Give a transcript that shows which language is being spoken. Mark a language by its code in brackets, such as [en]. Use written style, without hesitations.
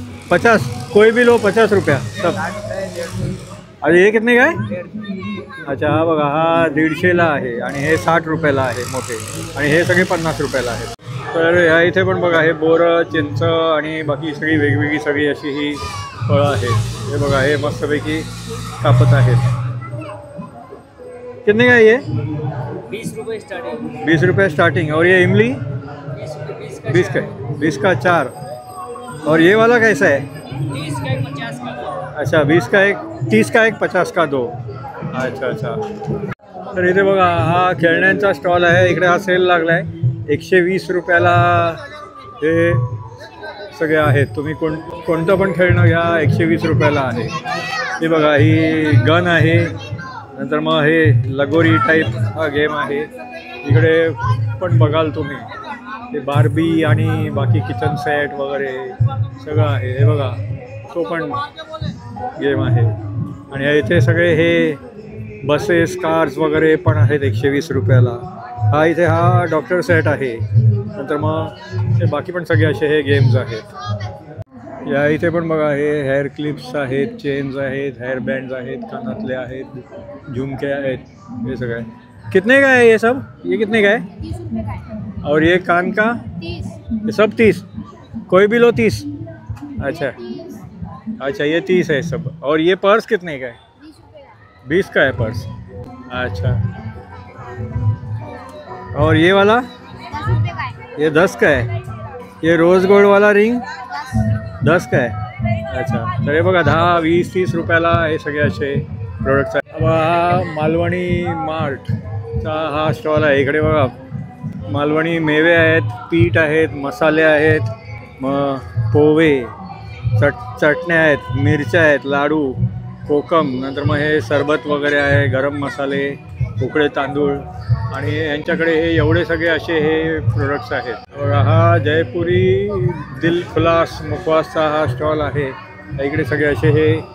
[hi] 50 कोई भी लो 50 रुपया सब अरे ये कितने का है अच्छा [mr] हा बघा हा 150ला आहे आणि हे 60 रुपयाला आहे मोठे आणि हे सगळे 50 रुपयाला आहेत तर ह्या इथे पण बघा हे बोरं चिंच आणि बाकी सगळी वेगवेगळी सगळी अशी ही फळं आहेत हे बघा हे मस्तपैकी कापत आहेत [hi] कितने का है ये 20 रुपये स्टार्टिंग 20 रुपये स्टार्टिंग और ये इमली 20 का 4 और ये वाला कैसा है 30 का 50 का अच्छा 20 का एक 30 का एक 50 का 2 अच्छा अच्छा [mr] तर इथे बघा हा खेळण्यांचा स्टॉल आहे इकडे हा सेल लागला आहे 120 रुपयाला हे सगळे आहेत तुम्ही कोणतं पण खेळणं घ्या 120 रुपयाला आहे हे बघा ही गन आहे नंतर मग हे लगोरी टाईप हा गेम आहे इकडे पण बघाल तुम्ही हे बार्बी आणि बाकी किचन सेट वगैरे सगळं आहे हे बघा तो पण गेम आहे आणि इथे सगळे हे बसेस कार्स वगैरे पण आहेत 120 रुपयाला हा इथे हा डॉक्टर सेट आहे नंतर मग हे बाकी पण सगळे असे हे गेम्स आहेत या इथे पण बघा हे हेअर क्लिप्स आहेत चेन्स आहेत हेअर बँड्स आहेत कानातले आहेत झुमके आहेत ये सगळे [hi] कितने का है ये सब ये कितने का है 30 रुपये का है और ये कान का 30 ये सब 30 कोई भी लो 30 अच्छा अच्छा ये 30 है सब और ये पर्स कितने का है 20 का है पर्स अच्छा और ये वाला 10 रुपये का है ये 10 का है ये रोज गोल्ड वाला रिंग 10 का [mr] आहे अच्छा तर हे बघा 10 20 30 रुपयाला हे सगळे असे प्रोडक्ट्स आहेत हा मालवणी मार्टचा हा स्टॉल आहे इकडे बघा मालवणी मेवे आहेत पीठ आहेत मसाले आहेत मग पोहे चटण्या आहेत मिरच्या आहेत लाडू कोकम नंतर मग हे सरबत वगैरे आहे गरम मसाले उकडे तांदूळ आणि यांच्याकडे हे एवढे सगळे असे हे प्रोडक्ट्स आहेत बघा हा जयपुरी दिल खुलास मुखवासचा हा स्टॉल आहे इकडे सगळे असे हे